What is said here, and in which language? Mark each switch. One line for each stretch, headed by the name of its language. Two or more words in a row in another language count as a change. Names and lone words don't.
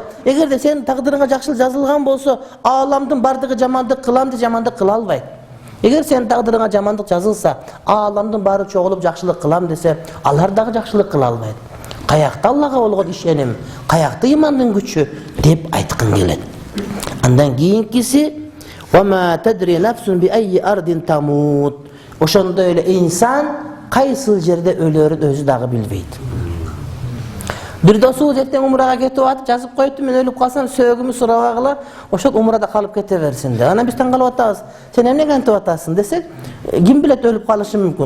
Kyrgyz: Эгерде сенин тагдырыңа жакшылык жазылган болсо, ааламдын бардыгы жамандык кылам деп жамандык кыла албайт. Эгер сенин тагдырыңа жамандык жазылса, ааламдын баары чогулуп жакшылык кылам десе, алар дагы жакшылык кыла албайт. Каякта Аллага болгон ишеним, каякта имандын күчү деп айткым келет. Андан кийинкиси
Arabic: وما تدري نفس بأي أرض تموت.
Kyrgyz: Ошондой эле инсан кайсыл жерде өлөрүн өзү дагы билбейт. Бир досубуз эртең умрага кетип атып, жазып коюпту, мен өлүп калсам сөөгүмү сурабагыла, ошол умрада калып кете берсин деп. Анан биз таң калып атабыз. Сен эмнеге антип атасың десек, ким билет өлүп калышы мүмкүн.